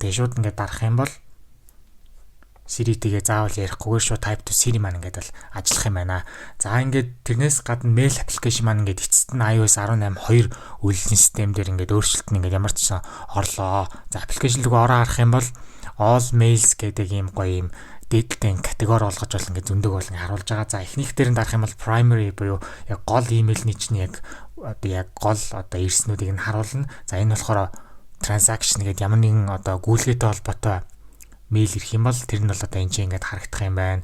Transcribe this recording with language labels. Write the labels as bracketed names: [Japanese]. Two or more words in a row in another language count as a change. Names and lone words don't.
[Mongolian] Тэгээ шууд ингээ дарах юм бол Siri-тэйгээ заавал ярихгүйгээр шууд Type to Siri маань ингээд бол ажиллах юм байна. За ингээд тэрнээс гадна [English] mail application [Mongolian] маань ингээд эцэст нь iOS 18.2 үйлдвэрлэлийн систем дээр ингээд өөрчлөлт нь ингээд ямар ч орлоо. За application руу ороо харах юм бол [English] all mails [Mongolian] гэдэг ийм гоё ийм дээдэлтэй категори олгож бол ингээд зөндөг бол ингээд харуулж байгаа. За эхнийх дээр нь дарах юм бол primary буюу яг гол email-ний чинь яг одоо яг гол одоо ирснүүдийг нь харуулна. За энэ болохоор transaction гэдэг ямар нэгэн одоо гүйлгээтэй холбоотой мэйл ирэх юм бол тэр нь бол одоо энэ чинь ингээд харагдах юм байна.